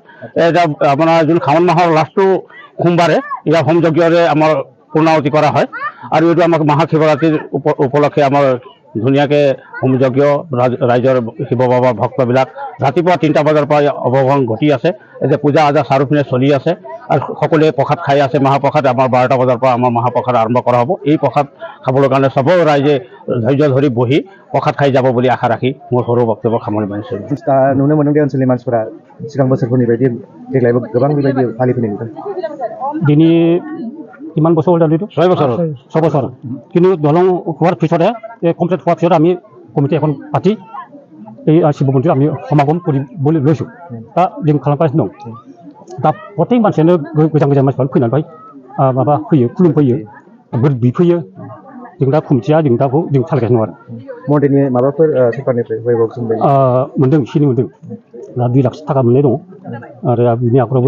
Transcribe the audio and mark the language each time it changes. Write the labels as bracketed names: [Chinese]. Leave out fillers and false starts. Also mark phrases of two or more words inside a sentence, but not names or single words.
[Assamese] এটা আপোনাৰ যোন শাওণ মাহৰ লাষ্টটো সোমবাৰে ইয়াৰ হোম যজ্ঞৰে আমাৰ পূৰ্ণাহুতি কৰা হয় আৰু এইটো আমাক মহাশিৱৰাত্ৰিৰ উপলক্ষে আমাৰ ধুনীয়াকৈ হোম যজ্ঞ ৰাইজৰ শিৱ বাবাৰ ভক্তবিলাক ৰাতিপুৱা 3টা বজাৰ পৰা অৱগমন ঘটি আছে। এতিয়া পূজা আজা চাৰিওপিনে চলি আছে আৰু সকলোৱে প্ৰসাদ খাই আছে। মহাপ্ৰসাদ আমাৰ 12টা বজাৰ পৰা আমাৰ মহাপ্ৰসাদ আৰম্ভ কৰা হ'ব। এই প্ৰসাদ খাবৰ কাৰণে চব ৰাইজে ধৈৰ্য ধৰি বহি প্ৰসাদ খাই যাব বুলি আশা ৰাখি মোৰ সৰু বক্তব্য সামৰণি মাৰিছোঁ। [Bodo] नुनो मोनदों दे ओनसोलनि मानसिफोरा सिगां बोसोरफोरनि बायदि देग्लायबो गोबां बेबायदि फालिफैनाय नुदों। [Assamese] दिनै কিমান বছৰ হ'ল এইটো? 6 বছৰ। কিন্তু দলং হোৱাৰ পিছতে কমপ্লিট হোৱাৰ পিছত আমি কমিটি এখন পাতি এই শিৱ মন্দিৰত আমি সমাগম কৰিবলৈ লৈছোঁ। [Bodo] दा जों खालामगासिनो दं। दा प्रत्येक मानसियानो गोजान मानसिफोरा फैनानै माबा फैयो, खुलुमफैयो, बोर बिफैयो। जों दा कमिटिया जों दाखौ जों सालायगासिनो दं आरो। मन्दिरनि माबाफोर सरकारनिफ्राय मोनदों, एसे मोनदों। दा 2 लाख थाखा मोननाय दङ आरो बिनि आगोलावबो